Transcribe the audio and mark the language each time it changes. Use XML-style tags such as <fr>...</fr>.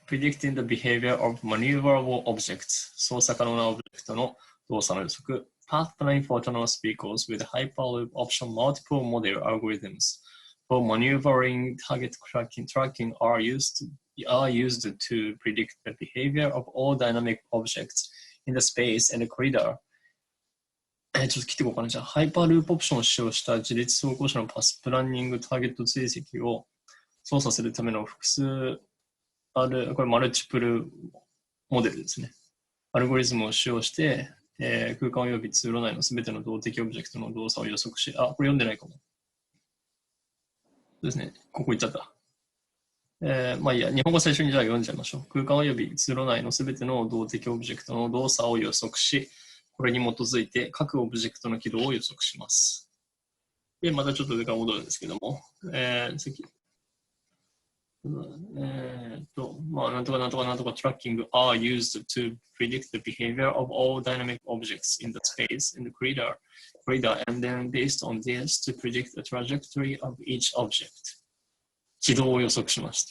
<en>Predicting the behavior of maneuverable objects.</en> <ja>操作可能なオブジェクトの動作の予測。</ja> <en>Path planning for autonomous vehicles with Hyperloop option multiple model algorithms for maneuvering target tracking are used to predict the behavior of all dynamic objects in the space and the corridor.</en> <ja>ちょっと切っていこうかな。じゃあ、ハイパーループオプションを使用した自律走行車のパスプランニングターゲット追跡を操作するための複数これマルチプルモデルですね。アルゴリズムを使用して、空間及び通路内のすべての動的オブジェクトの動作を予測し、これ読んでないかも。そうですね。ここ行っちゃった。まあいいや、日本語最初にじゃあ読んじゃいましょう。空間及び通路内のすべての動的オブジェクトの動作を予測し、これに基づいて各オブジェクトの軌道を予測します。で、またちょっと上から戻るんですけども、次。なんとか</ja> <en>tracking are used to predict the behavior of all dynamic objects in the space in the corridor, and then based on this to predict the trajectory of each object.</en> <ja>軌道を予測します。</ja>